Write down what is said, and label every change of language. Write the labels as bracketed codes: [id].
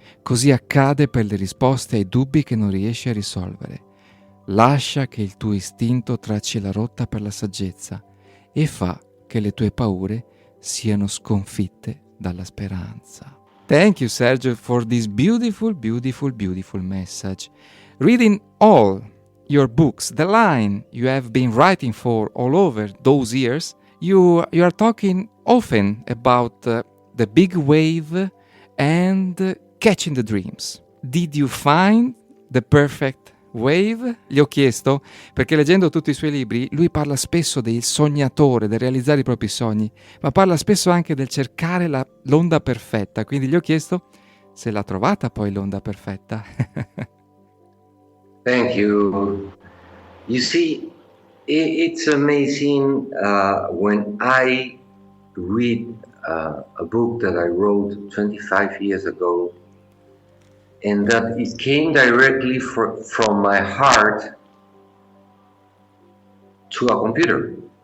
[it] Così accade per le risposte ai dubbi che non riesci a risolvere. Lascia che il tuo istinto tracci la rotta per la saggezza e fa che le tue paure siano sconfitte dalla speranza». [en] Thank you, Sergio, for this beautiful, beautiful, beautiful message. Reading all your books, the line you have been writing for all over those years, you are talking often about the big wave and catching the dreams. Did you find the perfect wave? [it] Gli ho chiesto, perché leggendo tutti i suoi libri lui parla spesso del sognatore, del realizzare i propri sogni, ma parla spesso anche del cercare l'onda perfetta, quindi gli ho chiesto se l'ha trovata poi l'onda perfetta. [en] Thank you. You see, it's amazing when I read a book that I wrote 25 years ago, and that it came directly from my heart to a computer.